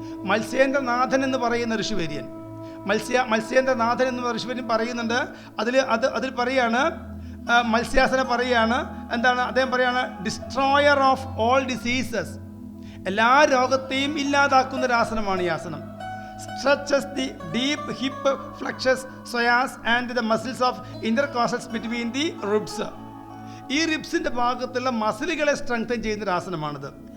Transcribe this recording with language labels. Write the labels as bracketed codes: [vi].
[ml] മത്സ്യേന്ദ്രനാഥൻ എന്ന് പറയുന്ന ഋഷിവര്യൻ, മത്സ്യേന്ദ്രനാഥൻ എന്ന് ഋഷിവര്യൻ പറയുന്നുണ്ട്. അതിൽ പറയാണ്, മത്സ്യാസന പറയാണ് എന്താണ് അദ്ദേഹം പറയാണ്, [en] Destroyer of all diseases. [ml] എല്ലാ രോഗത്തെയും ഇല്ലാതാക്കുന്ന ഒരു ആസനമാണ് ഈ ആസനം. [en] Stretches the deep hip flexors, psoas and the muscles of intercostals between the ribs. [ml] ഈ റിബ്സിൻ്റെ ഭാഗത്തുള്ള മസിലുകളെ സ്ട്രെങ്തൻ ചെയ്യുന്ന ഒരു ആസനമാണിത്.